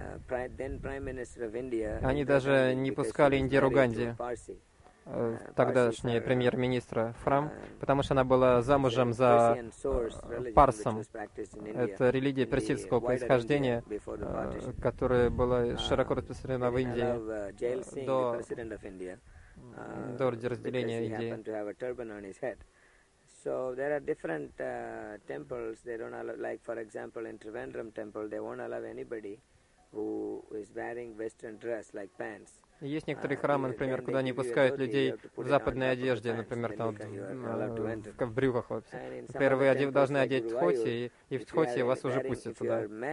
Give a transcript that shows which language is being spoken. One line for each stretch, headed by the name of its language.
Russian: Они даже не пускали Индиру Ганди, тогдашняя премьер-министра, Фрам, потому что она была замужем за парсом. Это религия персидского происхождения, которая была широко распространена в Индии до разделения Индии.
English: So there are different temples. They don't allow, like for example, in Trivandrum temple, they won't allow anybody who is wearing Western dress like pants.
Russian: Есть некоторые храмы, например, куда не пускают людей в западной одежде, например, там, в брюках вообще. Первые должны одеть тхоти, и в тхоти вас уже пустят туда.